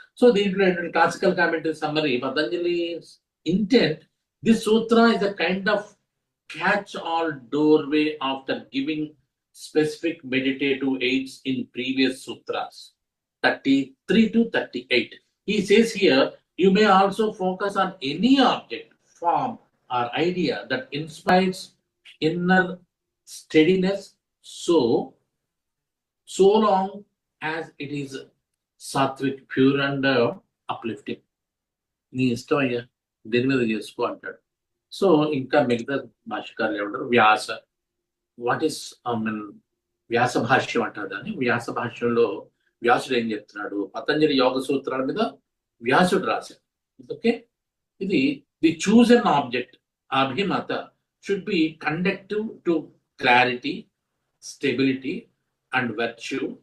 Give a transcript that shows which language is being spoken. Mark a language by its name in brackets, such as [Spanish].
[Telugu] So దీంట్లో ఏంటంటే [English] Classical commentary summary, Patanjali intent, this sutra is a kind of catch all doorway after giving specific meditative aids in previous sutras 33 to 38. He says here, you may also focus on any object, form or idea that inspires inner steadiness, so long as it is sattvic, pure and uplifting. [Telugu] నీ ఇష్టం అయ్యా, దేని మీద చేసుకో అంటాడు. So ఇంకా మిగతా భాష్యకారులు ఏమంటారు, [English] what is [Telugu] వ్యాస భాష్యం అంటారు దాన్ని. వ్యాస భాష్యంలో వ్యాసుడు ఏం చెప్తున్నాడు, పతంజలి యోగ సూత్రాల మీద వ్యాసుడు రాశాడు. [English] Okay, ఇది the chosen object abhimata should be conducive to clarity, stability and virtue.